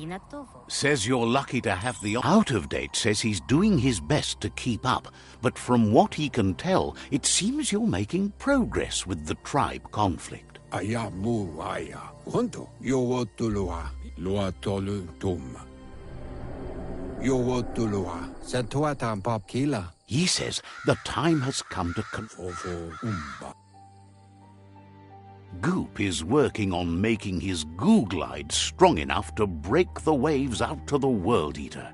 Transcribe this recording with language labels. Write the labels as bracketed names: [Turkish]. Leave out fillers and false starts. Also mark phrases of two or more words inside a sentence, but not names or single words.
[English] Inatovo. Says you're lucky to have the... Out of Date says he's doing his best to keep up, but from what he can tell, it seems you're making progress with the tribe conflict. Aya mu aya. Honto. Yowotulua. Luatolu tum. Yowotulua. Satuatan pop kila. He says the time has come to... Fofo umba. Goop is working on making his goo glide strong enough to break the waves out to the World Eater.